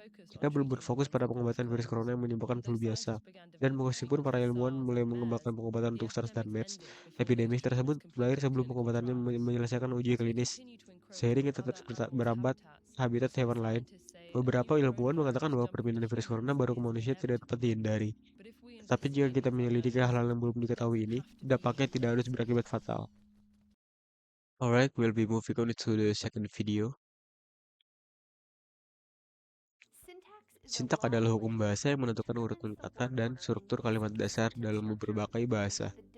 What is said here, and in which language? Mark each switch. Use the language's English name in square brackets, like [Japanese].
[Indonesian] Kita belum berfokus pada pengobatan virus corona yang menyebabkan flu biasa. Dan meskipun para ilmuwan mulai mengembangkan pengobatan untuk SARS dan MERS, epidemi tersebut berakhir sebelum pengobatannya menyelesaikan uji klinis. Seiring kita terus berambat habitat hewan lain, beberapa ilmuwan mengatakan bahwa perpindahan virus corona baru ke manusia tidak dapat dihindari. Tetapi jika kita menyelidiki hal-hal yang belum diketahui ini, dampaknya tidak harus berakibat fatal. [English] Alright, we'll be moving on to the second video. [Indonesian] Sintak adalah hukum bahasa yang menentukan urutan kata dan struktur kalimat dasar dalam berbagai bahasa.